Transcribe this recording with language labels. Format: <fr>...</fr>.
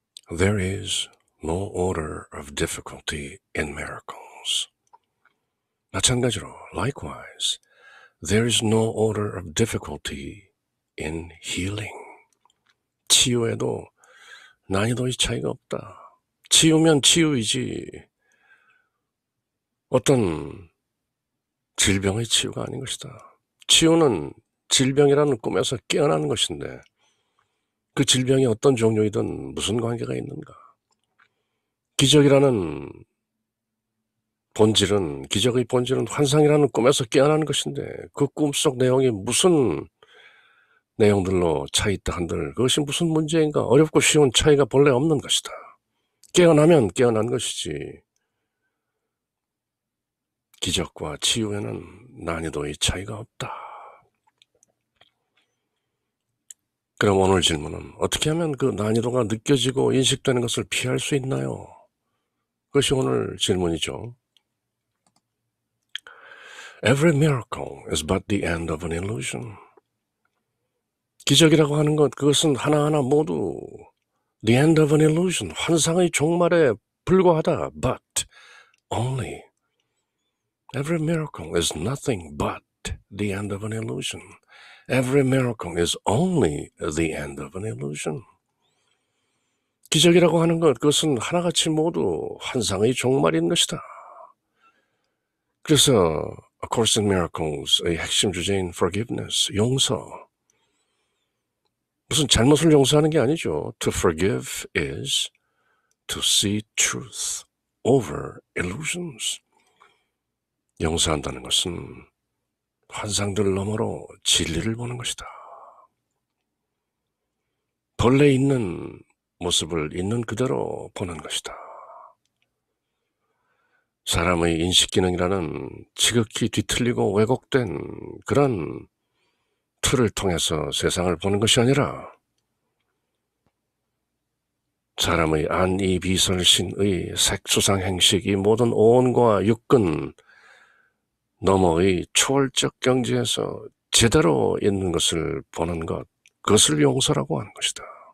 <en>There is no order of difficulty in miracles.</en> <ko>마찬가지로,</ko> <en>likewise, there is no order of difficulty in healing.</en> <ko>치유에도 난이도의 차이가 없다. 치유면 치유이지 어떤 질병의 치유가 아닌 것이다. 치유는 질병이라는 꿈에서 깨어나는 것인데 그 질병이 어떤 종류이든 무슨 관계가 있는가? 기적이라는 본질은, 기적의 본질은 환상이라는 꿈에서 깨어나는 것인데 그 꿈속 내용이 무슨 내용들로 차 있다 한들 그것이 무슨 문제인가? 어렵고 쉬운 차이가 본래 없는 것이다. 깨어나면 깨어난 것이지 기적과 치유에는 난이도의 차이가 없다. 그럼 오늘 질문은 어떻게 하면 그 난이도가 느껴지고 인식되는 것을 피할 수 있나요? 그것이 오늘 질문이죠.</ko> <en>Every miracle is but the end of an illusion.</en> <ko>기적이라고 하는 것, 그것은 하나하나 모두</ko> <en>the end of an illusion,</en> <ko>환상의 종말에 불과하다.</ko> <en>But only. Every miracle is nothing but the end of an illusion. Every miracle is only the end of an illusion.</en> <ko>기적이라고 하는 것, 그것은 하나같이 모두 환상의 종말인 것이다. 그래서 A Course in Miracles의 핵심 주제인 forgiveness, 용서. 무슨 잘못을 용서하는 게 아니죠.</ko> <en>To forgive is to see truth over illusions.</en> <ko>용서한다는 것은 환상들 너머로 진리를 보는 것이다. 본래 있는 모습을 있는 그대로 보는 것이다. 사람의 인식기능이라는 지극히 뒤틀리고 왜곡된 그런 틀을 통해서 세상을 보는 것이 아니라 사람의 안이비설신의 색수상행식, 이 모든 오온과 육근 너머의 초월적 경지에서 제대로 있는 것을 보는 것, 그것을 용서라고 하는 것이다.</ko>